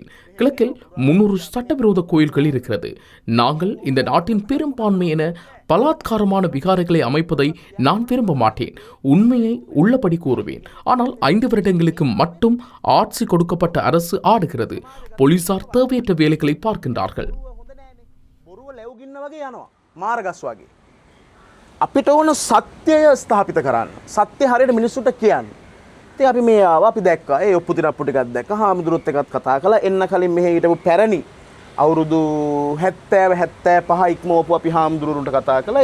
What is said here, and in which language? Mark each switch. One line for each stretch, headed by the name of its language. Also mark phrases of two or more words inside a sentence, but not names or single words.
Tamil: கிழக்கில் 300 சட்டவிரோத கோயில்கள் இருக்கிறது. நாங்கள் இந்த நாட்டின் பெரும்பான்மையான பலாத்காரமான விகாரைகளை அமைப்பதை நான் விரும்ப மாட்டேன். உண்மையை உள்ளபடி கூறுவேன். ஆனால் 5 வருடங்களுக்கு மட்டும் ஆட்சி கொடுக்கப்பட்ட அரசு ஆடுகிறது. போலீசார் தேவையற்ற வேலைகளை பார்க்கின்றார்கள்.
Sinhala: අපිට ඕන සත්‍යය ස්ථාපිත කරන්න. සත්‍ය හරියට මිනිස්සුන්ට කියන්න. ඉතින් අපි මේ ආවා අපි දැක්කා. ඒ ඔප්පු තිරප්පු ටිකක් දැක්කා. හාමුදුරුවොත් එක්කත් කතා කළා. එන්න කලින් මෙහෙ හිටපු පැරණි අවුරුදු 70 75 ඉක්මවපු අපි හාමුදුරුවන්ට කතා කළා.